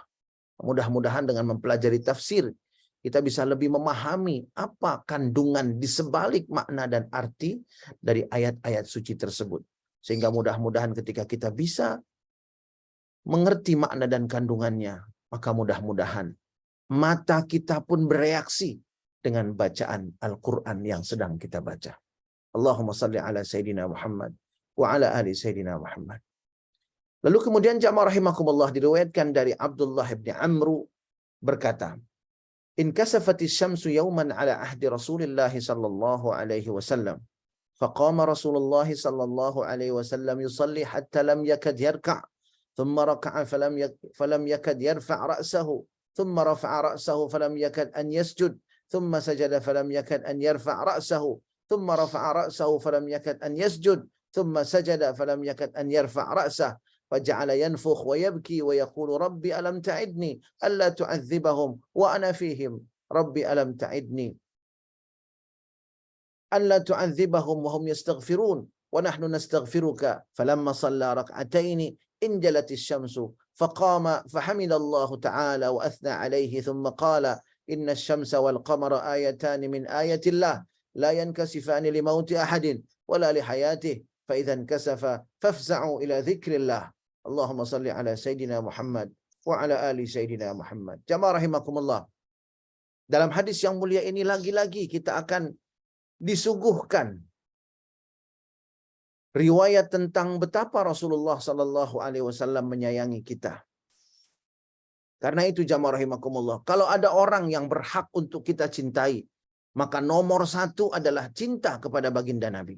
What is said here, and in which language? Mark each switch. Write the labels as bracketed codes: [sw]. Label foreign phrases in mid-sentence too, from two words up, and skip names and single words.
[id] Mudah-mudahan dengan mempelajari tafsir, kita bisa lebih memahami apa kandungan di sebalik makna dan arti dari ayat-ayat suci tersebut. Sehingga mudah-mudahan ketika kita bisa mengerti makna dan kandungannya, maka mudah-mudahan mata kita pun bereaksi dengan bacaan Al-Quran yang sedang kita baca. [ar] اللهم صل على سيدنا محمد وعلى آل سيدنا محمد. [id] Lalu kemudian jamaah rahimakumullah diriwayatkan dari Abdullah bin Amru berkata, [ar] "إن كسفت الشمس يوما على عهد رسول الله صلى الله عليه وسلم فقام رسول الله صلى الله عليه وسلم يصلي حتى لم يكد يركع ثم ركع فلم يكد يرفع رأسه ثم رفع رأسه فلم يكد أن يسجد ثم سجد فلم يكد أن يرفع رأسه ثم رفع رأسه فلم يكد أن يسجد ثم سجد فلم يكد أن يرفع رأسه. فجعل ينفخ ويبكي ويقول ربي ألم تعدني ألا تعذبهم وأنا فيهم ربي ألم تعدني ألا تعذبهم وهم يستغفرون ونحن نستغفرك فلما صلى ركعتين انجلت الشمس فقام فحمد الله تعالى وأثنى عليه ثم قال إن الشمس والقمر آيتان من آية الله لا ينكسفان لموت أحد ولا لحياته فإذا انكسف فافزعوا إلى ذكر الله اللهم صل على سيدنا محمد وعلى آل سيدنا محمد. [id] Jamaah rahimakumullah. Dalam hadis yang mulia ini lagi-lagi kita akan disuguhkan riwayat tentang betapa Rasulullah [ar] صلى الله عليه وسلم [id] menyayangi kita. Karena itu jamaah rahimakumullah, kalau ada orang yang berhak untuk kita cintai, maka nomor satu adalah cinta kepada baginda Nabi.